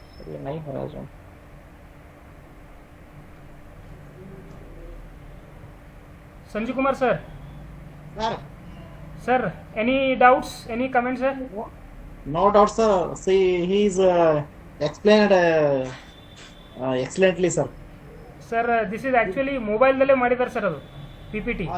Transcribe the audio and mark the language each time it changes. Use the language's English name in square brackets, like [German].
[Hindi] ये नहीं हो रहा zoom. Sanjeev Kumar sir, [English] Sir, sir any doubts, any comments है? no doubt, sir. See, he is explained excellently, sir. [Kannada] Sir [English] this is actually [Kannada] ಮೊಬೈಲ್ದಲ್ಲೇ ಮಾಡಿದ್ದಾರೆ sir ಅದು P P T.